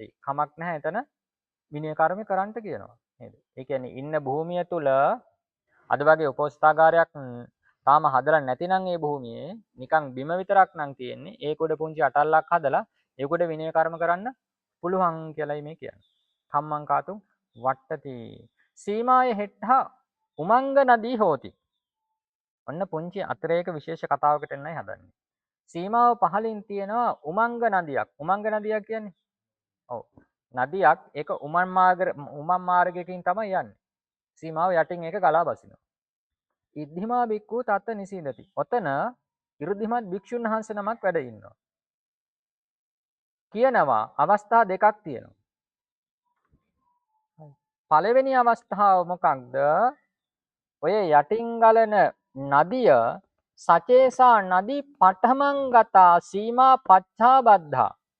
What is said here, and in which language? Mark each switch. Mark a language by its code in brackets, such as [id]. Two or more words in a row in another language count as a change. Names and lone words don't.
[si] කමක් නැහැ එතන විනය කර්ම කරන්න කියනවා. නේද? ඒ කියන්නේ ඉන්න භූමිය තුල අද වගේ උපෝස්ථාගාරයක් තාම හදලා නැතිනම් ඒ භූමියේ නිකන් බිම විතරක් නම් තියෙන්නේ. ඒක උඩ පුංචි අටල්ලක් හදලා ඒක උඩ විනය කර්ම කරන්න පුළුවන් කියලායි මේ කියන්නේ. [pi] කම්මං කාතුන් වට්ටති. සීමාය හෙට්ටා උමංග නදී හෝති. [si] ඔන්න පුංචි අතරේක විශේෂ කතාවකට එන්නයි හදන්නේ. සීමාව පහලින් තියෙනවා උමංග නදියක්. උමංග නදියක් කියන්නේ ඔව්. නදියක් ඒක උමං මාර්ගයකින් තමයි යන්නේ. සීමාව යටින් ඒක ගලා බසිනවා. [pi] ඉද්ධිමා බික්කු තත්ත නිසීදති. [si] ඔතන 이르දිමත් භික්ෂුන් වහන්සේ නමක් වැඩ ඉන්නවා. කියනවා අවස්ථා දෙකක් තියෙනවා. පළවෙනි අවස්ථාව මොකක්ද? ඔය යටින් ගලන නදිය [pi] සචේසා නදී පඨමං ගතා සීමා පච්ඡාබද්ධා.